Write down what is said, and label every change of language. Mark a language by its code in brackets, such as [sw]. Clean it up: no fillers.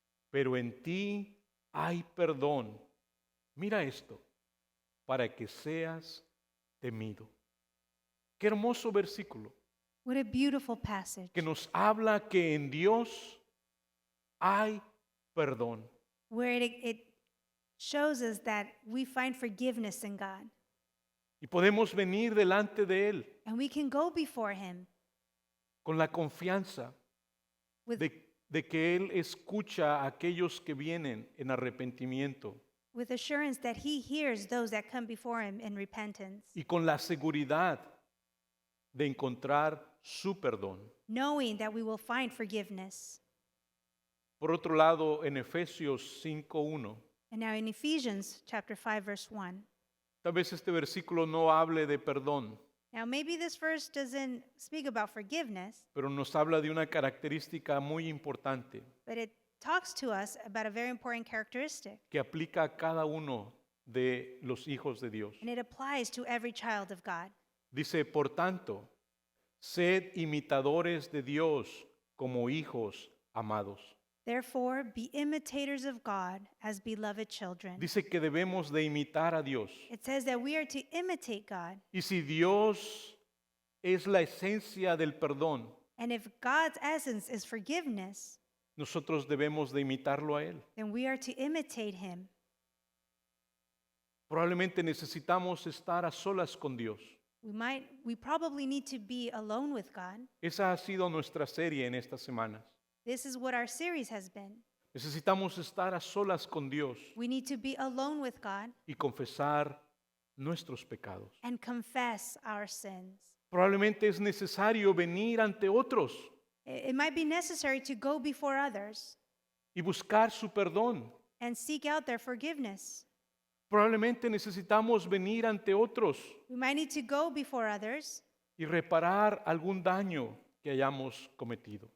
[es] Pero en ti hay perdón. Mira esto, para que seas temido. Qué hermoso versículo [en] What a beautiful passage [es] que nos habla que en Dios hay perdón. [en] where it shows us that we find forgiveness in God [es] Y podemos venir delante de Él [en] and we can go before Him [es] con la confianza [en] with, [es] de que Él escucha a aquellos que vienen en arrepentimiento [en] with assurance that He hears those that come before Him in repentance, [es] y con la seguridad de encontrar su perdón. [en] knowing that we will find forgiveness. [es] Por otro lado, en Efesios 5:1, [en] And now in Ephesians chapter 5, verse 1. [es] tal vez este versículo no hable de perdón, [en] Now maybe this verse doesn't speak about forgiveness, [es] pero nos habla de una característica muy importante [en] but it talks to us about a very important characteristic. [es] que aplica a cada uno de los hijos de Dios. [en] And it applies to every child of God. [es] Dice, por tanto, sed imitadores de Dios como hijos amados. [en] Therefore, be imitators of God as beloved children. [es] Dice que debemos de imitar a Dios. [en] It says that we are to imitate God. [es] Y si Dios es la esencia del perdón, [en] And if God's essence is forgiveness, [es] nosotros debemos de imitarlo a Él. [en] then we are to imitate Him. [es] Probablemente necesitamos estar a solas con Dios. [en] We probably need to be alone with God. [es] Esa ha sido nuestra serie en estas semanas. [en] This is what our series has been. [es] Necesitamos estar a solas con Dios [en] We need to be alone with God [es] y confesar nuestros pecados. [en] and confess our sins. [es] Probablemente es necesario venir ante otros [en] It might be necessary to go before others [es] y buscar su perdón. [en] and seek out their forgiveness. [es] Probablemente necesitamos venir ante otros [en] We might need to go before others [es] y reparar algún daño que hayamos cometido.